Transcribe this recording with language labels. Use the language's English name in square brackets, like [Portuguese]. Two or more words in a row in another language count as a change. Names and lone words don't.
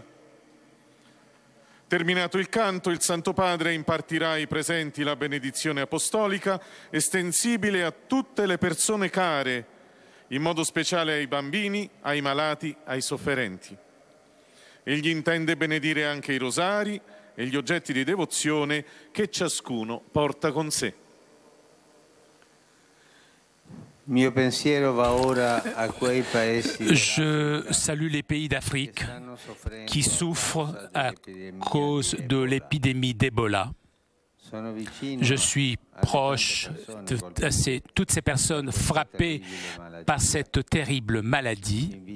[Italian] Terminato il canto, il Santo Padre impartirà ai presenti la benedizione apostolica estensibile a tutte le persone care, in modo speciale ai bambini, ai malati, ai sofferenti. Egli intende benedire anche i rosari e gli oggetti di devozione che ciascuno porta con sé. Mio pensiero va ora a quei paesi. [French] Je salue les pays d'Afrique qui souffrent à cause de l'épidémie d'Ebola. Je suis proche de toutes ces personnes frappées par cette terrible maladie.